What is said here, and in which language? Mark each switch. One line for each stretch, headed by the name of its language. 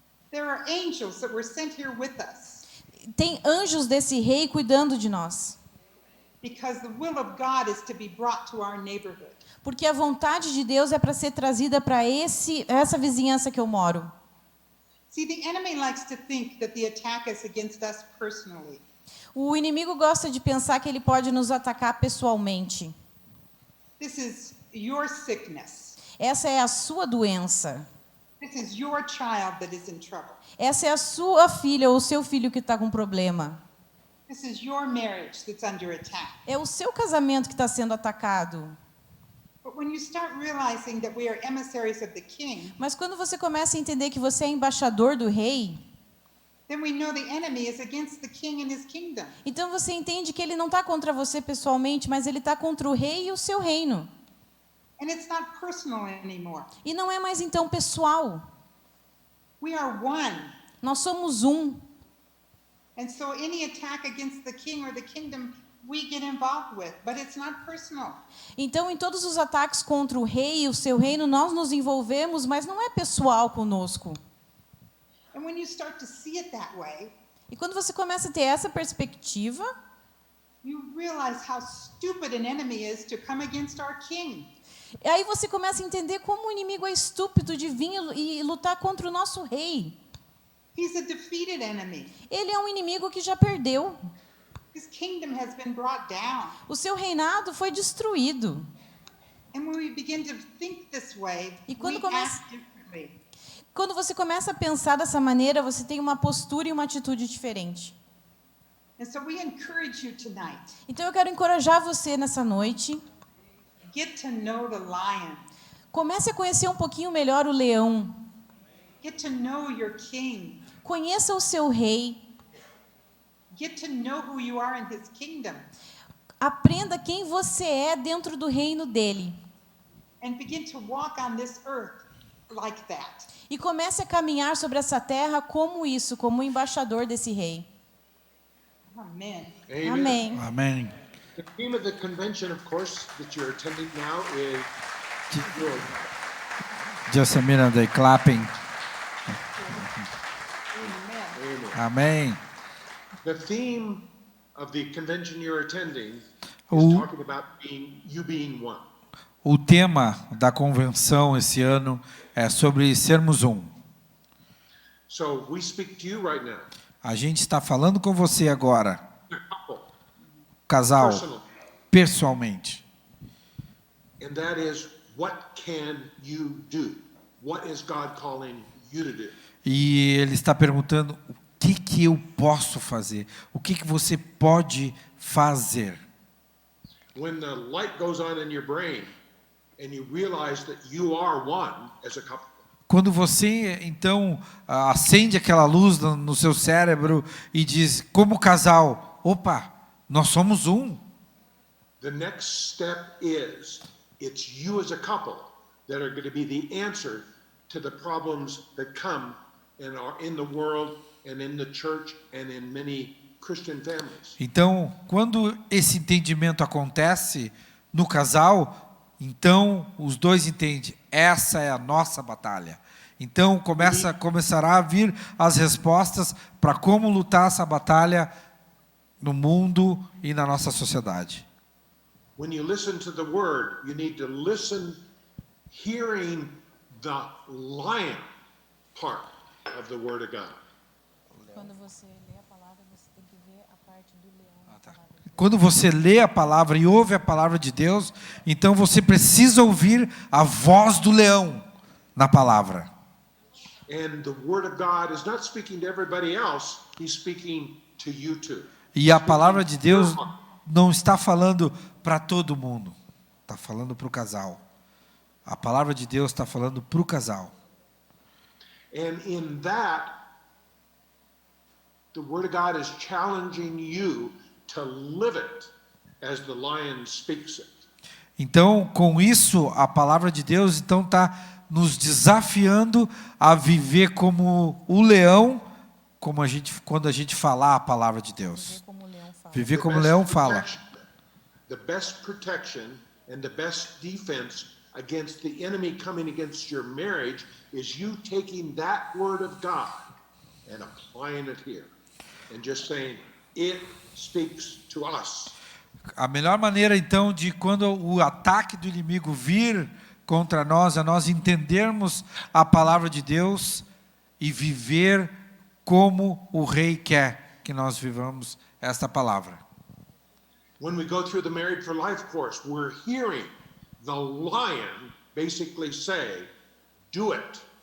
English: There are angels that were sent here with us
Portuguese: Tem anjos desse rei cuidando de nós.
English: because the will of God is to be brought to our neighborhood.
Portuguese: Porque a vontade de Deus é para ser trazida para essa vizinhança que eu moro.
English: See, the enemy likes to think that the attack is against us personally.
Portuguese: O inimigo gosta de pensar que ele pode nos atacar pessoalmente.
English: This is, your sickness.
Portuguese: Essa é a sua doença.
English: This is your child that is in trouble.
Portuguese: Essa é a sua filha ou o seu filho que está com problema.
English: This is your marriage that's under attack.
Portuguese: É o seu casamento que está sendo atacado.
English: But when you start realizing that we are emissaries of the king,
Portuguese: Mas quando você começa a entender que você é embaixador do rei,
English: then we know the enemy is against the king and his kingdom.
Portuguese: então você entende que ele não está contra você pessoalmente, mas ele está contra o rei e o seu reino.
English: And it's not personal anymore.
Portuguese: E não é mais então pessoal.
English: We are one.
Portuguese: Nós somos um.
English: And so any attack against the king or the kingdom, we get involved with, but it's not personal.
Portuguese: Então, em todos os ataques contra o rei e o seu reino, nós nos envolvemos, mas não é pessoal conosco.
English: And when you start to see it that way,
Portuguese: E quando você começa a ter essa perspectiva,
English: you realize how stupid an enemy is to come against our king.
Portuguese: aí você começa a entender como o inimigo é estúpido de vir e lutar contra o nosso rei.
English: He's a defeated enemy.
Portuguese: Ele é um inimigo que já perdeu.
English: His kingdom has been brought down.
Portuguese: O seu reinado foi destruído.
English: And when we begin to think this way,
Portuguese: E quando
English: we
Portuguese: começa-
English: act differently.
Portuguese: Quando você começa a pensar dessa maneira, você tem uma postura e uma atitude diferente.
English: And so we encourage you tonight,
Portuguese: Então eu quero encorajar você nessa noite.
English: get to know the lion.
Portuguese: Comece a conhecer um pouquinho melhor o leão.
English: Get to know your king.
Portuguese: Conheça o seu rei.
English: Get to know who you are in his kingdom.
Portuguese: Aprenda quem você é dentro do reino dele.
English: And begin to walk on this earth like that.
Portuguese: E comece a caminhar sobre essa terra como isso, como embaixador desse rei.
English: Amen.
Portuguese: Amém. Amém.
English: The theme of the convention, of course, that you're attending now is good. Just a minute, they clapping. Amen. Amen.
Portuguese: Amém.
English: The theme of the convention you're attending is
Portuguese: O-
English: talking about being one.
Portuguese: O tema da convenção esse ano é sobre sermos um.
English: So we speak to you right now,
Portuguese: A gente está falando com você agora,
English: a couple,
Portuguese: casal,
English: personal,
Portuguese: pessoalmente.
English: and that is, what can you do? What is God calling you to do?
Portuguese: E ele está perguntando o que eu posso fazer? O que você pode fazer?
English: When the light goes on in your brain and you realize that you are one as a couple,
Portuguese: Quando você, então, acende aquela luz no seu cérebro e diz, como casal, opa, nós somos um.
English: the next step is it's you as a couple that are going to be the answer to the problems that come and are in the world and in the church and in many Christian families.
Portuguese: Então, quando esse entendimento acontece no casal, então os dois entendem, essa é a nossa batalha. Então começará a vir as respostas para como lutar essa batalha no mundo e na nossa sociedade.
English: When you listen to the word, you need to listen hearing the lion part of the word of God.
Portuguese: Quando você lê a palavra, você tem que ver a parte do leão. Quando você lê a palavra e ouve a palavra de Deus, então você precisa ouvir a voz do leão na palavra.
English: And the word of God is not speaking to everybody else, he's speaking to you too.
Portuguese: E a palavra de Deus não está falando para todo mundo, está falando para o casal. A palavra de Deus está falando para o casal.
English: And in that, the word of God is challenging you to live it as the lion speaks it.
Portuguese: Então, com isso, a palavra de Deus então está nos desafiando a viver como o leão, quando a gente falar a palavra de Deus. Como o leão fala. Viver como o leão fala.
English: The best protection and the best defense against the enemy coming against your marriage is you taking that word of God and applying it here and just saying, it speaks to us.
Portuguese: A melhor maneira, então, de quando o ataque do inimigo vir contra nós, é nós entendermos a palavra de Deus e viver como o Rei quer que nós vivamos esta palavra.
English: When we go through the Married for Life course, we're hearing the lion basically say, do it.